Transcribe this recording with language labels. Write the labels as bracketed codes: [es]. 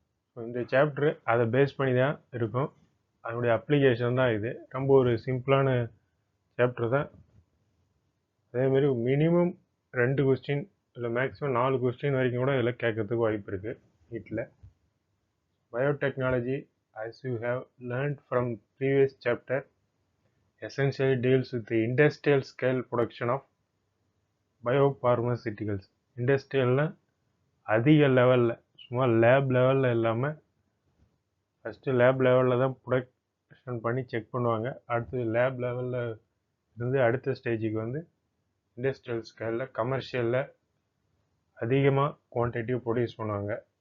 [ta] So இந்த chapter அதை base பண்ணி தான் இருக்கும். அதனுடைய அப்ளிகேஷன் தான் இது. ரொம்ப ஒரு சிம்பிளான சாப்டர் தான். அதேமாரி மினிமம் 2 கொஸ்டின் இல்லை மேக்ஸிமம் 4 கொஸ்டின் வரைக்கும் கூட இதில் கேட்கறதுக்கு வாய்ப்பு இருக்குது வீட்டில். [en] Biotechnology, as you have learned from previous chapter, essentially deals with the industrial scale production of biopharmaceuticals. [ta] இண்டஸ்ட்ரியல்னா அதிக லெவலில், சும்மா லேப் லெவலில் இல்லாமல் ஃபஸ்ட்டு லேப் லெவலில் தான் ப்ரொடக்ஷன் பண்ணி செக் பண்ணுவாங்க. அடுத்து லேப் லெவலில் இருந்து அடுத்த ஸ்டேஜுக்கு வந்து இண்டஸ்ட்ரியல் ஸ்கேலில் கமர்ஷியலில் அதிகமாக குவான்டிட்டி ப்ரொடியூஸ் பண்ணுவாங்க.